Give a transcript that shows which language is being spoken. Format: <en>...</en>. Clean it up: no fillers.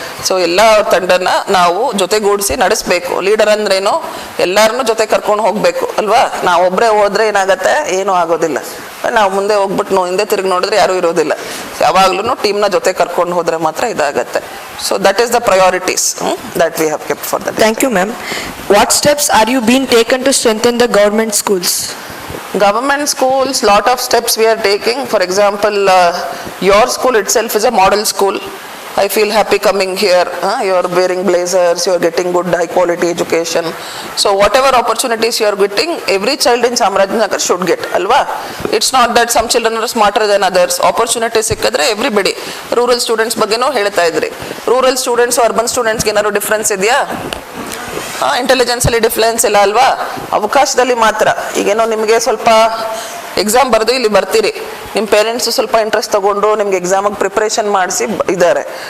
<kn>So ಎಲ್ಲ ತಂಡನ ನಾವು ಜೊತೆಗೂಡಿಸಿ ನಡೆಸಬೇಕು. ಲೀಡರ್ ಅಂದ್ರೇನು, ಎಲ್ಲರನ್ನೂ ಜೊತೆ ಕರ್ಕೊಂಡು ಹೋಗಬೇಕು ಅಲ್ವಾ. ನಾವು ಒಬ್ಬರೇ ಹೋದ್ರೆ ಏನಾಗತ್ತೆ, ಏನೂ ಆಗೋದಿಲ್ಲ. ನಾವು ಮುಂದೆ ಹೋಗ್ಬಿಟ್ಟು ಹಿಂದೆ ತಿರುಗಿ ನೋಡಿದ್ರೆ ಯಾರೂ ಇರೋದಿಲ್ಲ. ಯಾವಾಗ್ಲೂ ಟೀಮ್ನ ಜೊತೆ ಕರ್ಕೊಂಡು ಹೋದ್ರೆ ಮಾತ್ರ ಇದಾಗತ್ತೆ.</kn> <en>So that is the priorities that we have kept for that. Thank you, ma'am. What steps are you being taken to strengthen the government schools? Government schools, lot of steps we are taking. For example, your school itself is a model school. I feel happy coming here. You are wearing blazers, you are getting good high quality education. So whatever opportunities you are getting, every child in Chamarajanagar should get, alva. It's not that some children are smarter than others. Opportunities</en> <kn>sikkadre</kn> <en>everybody.</en> <kn>Rural students ಬಗ್ಗೆನೂ ಹೇಳ್ತಾ ಇದ್ರಿ. Rural students, urban ಸ್ಟೂಡೆಂಟ್ಸ್ಗೆ ಏನಾದ್ರು difference ಇದೆಯಾ? Intelligence ಅಲ್ಲಿ difference ಇಲ್ಲ ಅಲ್ವಾ. ಅವಕಾಶದಲ್ಲಿ ಮಾತ್ರ. ಈಗೇನೋ ನಿಮಗೆ ಸ್ವಲ್ಪ ಎಕ್ಸಾಮ್ ಬರೆದು ಇಲ್ಲಿ ಬರ್ತೀರಿ, ನಿಮ್ಮ ಪೇರೆಂಟ್ಸ್ ಸ್ವಲ್ಪ ಇಂಟ್ರೆಸ್ಟ್ ತಗೊಂಡು ನಿಮ್ಗೆ ಎಕ್ಸಾಮಿಗೆ ಪ್ರಿಪ್ರೇಷನ್ ಮಾಡಿಸಿ ಇದ್ದಾರೆ.</kn>